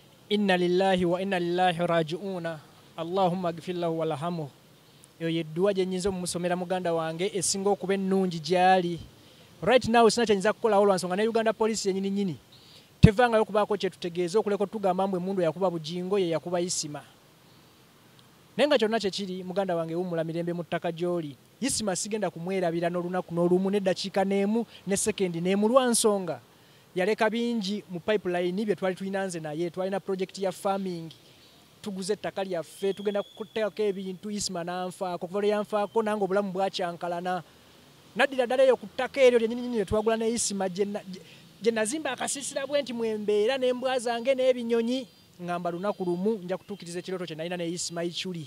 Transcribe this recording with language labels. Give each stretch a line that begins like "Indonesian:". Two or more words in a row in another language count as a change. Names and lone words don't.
Arabic: إنا لله وإنا لله راجعون اللهم اغفر له وارحمه.
Ganda: Eyo yeddua gye nnyinza omusomera muganda wange esinga okuba ennungi gyali.
English: Right now
Ganda: sina kyenyiza kukolawo lwansonga ne Uganda Police yennyini nnyini tevangayo okubaako kye tutegeeza okuleka tugamba mbu emmundu yakuba Bugingo ye yakuba Isima. Naye nga kyonna kye kiri muganda wange wummula mirembe mu ttaka gy'oli. Isima sigenda kumwerabira n'olunaku n'olumu n'eddakiika n'emu ne sekendi n'emu lwansonga yaleka bingi mu pipeline bye twali tulina nze naye twalina project ya farming tuguze ettaka lyaffe tugenda kuteekako ebintu Isima n'anfaako kuva lwe yanfaako nange obulamu bwakyankalana naddira ddala eyo ku ttaka eryo lyennyini lye twagula ne Isima gye nazimba akasiisira bwe nti mwembeera n'embwa zange n'ebinyonyi ngamba lunaku lumu nja kutuukiriza ekirooto kye nalina ne Isima Ichuli.